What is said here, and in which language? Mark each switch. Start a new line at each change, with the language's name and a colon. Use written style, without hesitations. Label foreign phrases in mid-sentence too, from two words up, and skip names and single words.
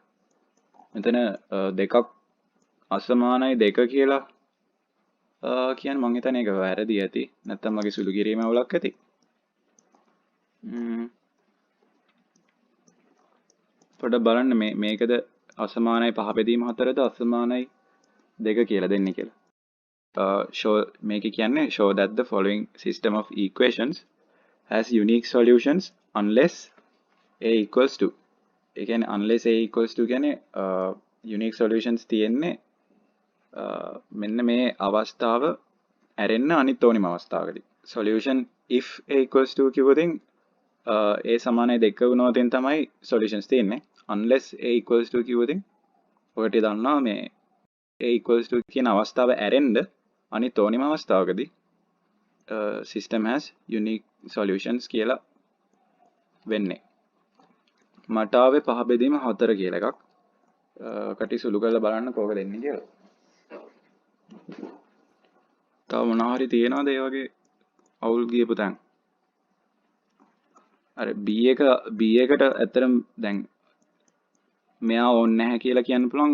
Sinhala: මෙතන දෙකක් අසමානයි 2 කියලා කියන්නේ මං හිතන්නේ ඒක වැරදි ඇති. නැත්තම් මගේ සුළු කිරීම අවුලක් ඇති. පොඩ්ඩක් බලන්න මේකද අසමානයි 5 බෙදීම 4ද අසමානයි 2 කියලා දෙන්නේ කියලා.
English: show
Sinhala: මේක කියන්නේ
English: show that the following system of equations has unique solutions unless a equals to.
Sinhala: ඒ කියන්නේ
English: unless a equals to
Sinhala: කියන්නේ
English: unique solutions
Sinhala: තියෙන්නේ මෙන්න මේ අවස්ථාව ඇරෙන්න අනිත් ඕනිම අවස්ථාවකදී.
English: solution if a equals to
Sinhala: කිව්වොතින් a සමානයි 2 වුණොත් තමයි solutions තියෙන්නේ.
English: unless a equals to
Sinhala: කිව්වොතින් ඔකට දන්නවා මේ
English: a equals to
Sinhala: කියන අවස්ථාව ඇරෙන්න අනිත් ඕනිම අවස්ථාවකදී
English: system has unique solutions
Sinhala: කියලා වෙන්නේ. මට ආවේ 5 බෙදීම 4 කියලා එකක්. කටි සුළු කරලා බලන්න කොහොමද දෙන්නේ කියලා. තව මොනවා හරි තියනවාද ඒ වගේ අවුල් ගියපු තැන්? අර b එකට ඇත්තටම දැන් මෙයා ඕනේ නැහැ කියලා කියන්න පුළුවන්.